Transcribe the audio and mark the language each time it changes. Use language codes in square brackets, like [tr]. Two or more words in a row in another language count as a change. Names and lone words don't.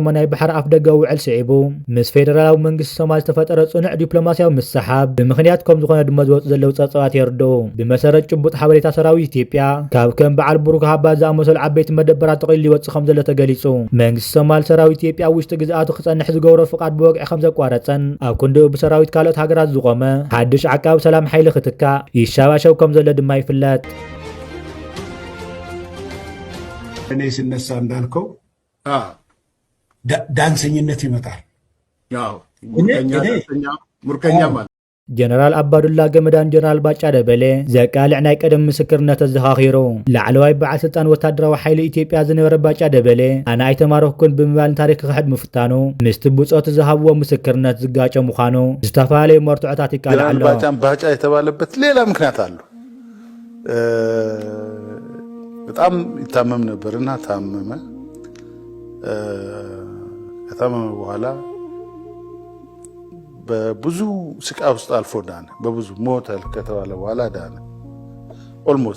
[ti] ናይ ባሕሪ ኣፍ ደገ ውዕል ስዒቡ ምስ ፌደራላዊ መንግስቲ ሶማሊ ዝተፈጠረ ጽኑዕ ዲፕሎማስያዊ ምሰሓብ ብምኽንያት ከም ዝኾነ ድማ ዝወፅእ ዘለው ጸብጻባት የርድኡ ብመሰረት ጭቡጥ ሓበሬታ ሰራዊት ኢትዮጵያ ካብ ከም በዓል ቡሩክ ሃባ ዝኣመሰሉ ዓበይቲ መደበራት ጠቕሊሉ ይወፅእ ከም ዘሎ ተገሊጹ መንግስቲ ሶማሊ ሰራዊት ኢትዮጵያ ውሽጢ ግዝኣቱ ክጸንሕ ዝገብሮ ፍቃድ ብወግዒ ከም ዘቋረፀን ኣብ ክንዲኡ ብሰራዊት ካልኦት ሃገራት ዝቆመ ሓድሽ ዓቃቢ ሰላም ሓይሊ ክትካእ ይሻባሸው ከም ዘሎ ድማ ይፍለጥ [am] እኔ ሲነሳ እንዳልከው ዳንሰኝነት ይመጣል ያው ሙርከኛ ማለት [ti] ጀነራል አባዱላ ገመዳን ጀነራል ባጫ ደበሌ ዘቃልዕ ናይ ቀደም ምስክርነት ዘኻኺሩ ላዕለዋይ በዓል ስልጣን ወታደራዊ ሓይሊ ኢትዮጵያ ዝነበረ ባጫ ደበሌ ኣነ ኣይተማረኽኩን ብምባል ታሪክ ክሕድ ምፍታኑ ምስቲ ብፆት ዝሃብዎ ምስክርነት ዝጋጨ ምዃኑ ዝተፈላለዩ መርትዖታት ይቃልዕ ኣሎ [am] ባጫ የተባለበት ሌላ ምክንያት አሉ በጣም ይታመም ነበርና ታመመ ከታመመ በኋላ በብዙ ስቃይ ውስጥ አልፎ ዳነ በብዙ ሞቷል ከተባለ በኋላ ዳነ ኦልሞስት